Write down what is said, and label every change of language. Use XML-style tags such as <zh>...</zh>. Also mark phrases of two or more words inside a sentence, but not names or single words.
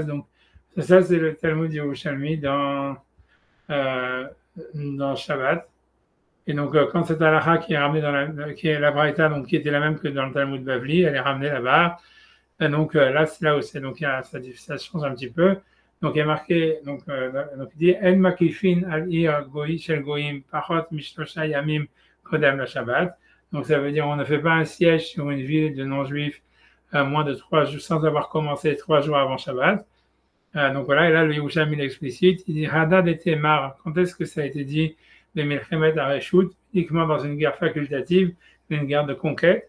<fr>Donc, ça c'est le Talmud Yerushalmi dans Shabbat. Et donc, quand cette halakha qui est ramenée qui est la Braïta, donc qui était la même que dans le Talmud Bavli, elle est ramenée là-bas. Et donc là, c'est là où c'est. Donc, ça change un petit peu. Donc, il y a marqué, donc il dit</fr> <he>אין מקיפין על עיר גויי של גויים פחות משלשה ימים קודם לשבת.</he> <fr>Donc, ça veut dire on ne fait pas un siège sur une ville de non-juifs moins de 3 jours, sans avoir commencé 3 jours avant Shabbat. Donc voilà, et là, le Yerushalmi l'explicite. Il dit Hadad et Temar. Quand est-ce que ça a été dit de</fr> <he>מלחמת הרשות,</he> <fr>uniquement dans une guerre facultative, une guerre de conquête.</fr>